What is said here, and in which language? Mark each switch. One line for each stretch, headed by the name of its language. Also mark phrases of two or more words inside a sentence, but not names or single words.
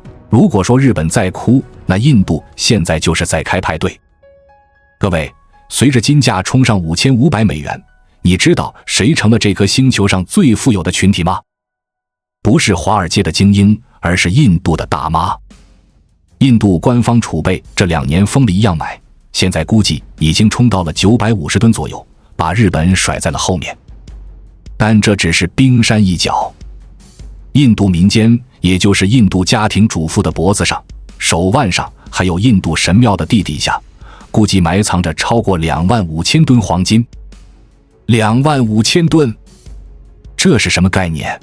Chinese: 如果說日本在哭，那印度現在就是在開派對。各位，隨着金價衝上5500美元，你知道誰成了這顆星球上最富有的群體嗎？不是華爾街的精英，而是印度的大媽。印度官方儲備這2年瘋了一樣買，現在估計已經衝到了950噸左右，把日本甩在了後面。但這只是冰山一角。印度民間，也就是印度家庭主婦的脖子上、手腕上，還有印度神廟的地底下，估計埋藏着超過25000噸黃金。25000噸，這是什麼概念？